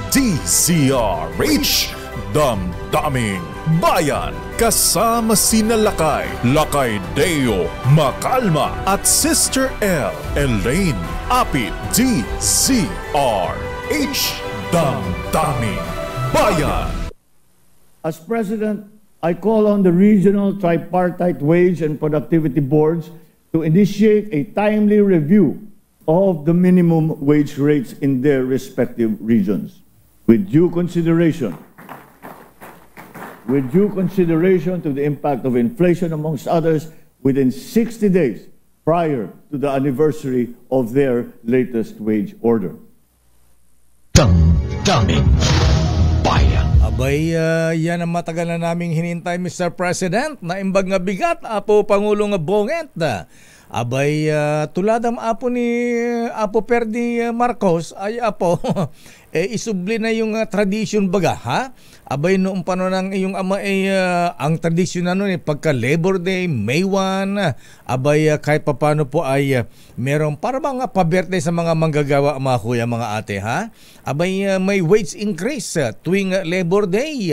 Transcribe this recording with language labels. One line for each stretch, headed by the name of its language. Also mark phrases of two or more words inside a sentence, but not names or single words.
Filipino: DZRH Damdaming Bayan. Kasama sina Lakay Deo Makalma at Sister L. Elaine Apit. DZRH Damdaming Bayan.
English: As President, I call on the regional tripartite wage and productivity boards to initiate a timely review of the minimum wage rates in their respective regions with due consideration to the impact of inflation, amongst others, within 60 days prior to the anniversary of their latest wage order.
Filipino: Damdaming Bayan. Abay, yan ang matagal na naming hinintay, Mr. President, na
Iloko: imbag nga bigat,
Filipino: Apo Pangulong Bonget.
Iloko: Abay, tuladam apo ni Apo Perdi Marcos, ay apo, isubli na yung tradition baga, ha?
Filipino: Abay, noong panon ng iyong ama ang tradisyon na noon pagka Labor Day, May 1, abay, kahit papano po ay merong para mga pa-birthday sa mga manggagawa, mga kuya, mga ate, ha? Abay, may
English: wage increase
Filipino: tuwing Labor Day.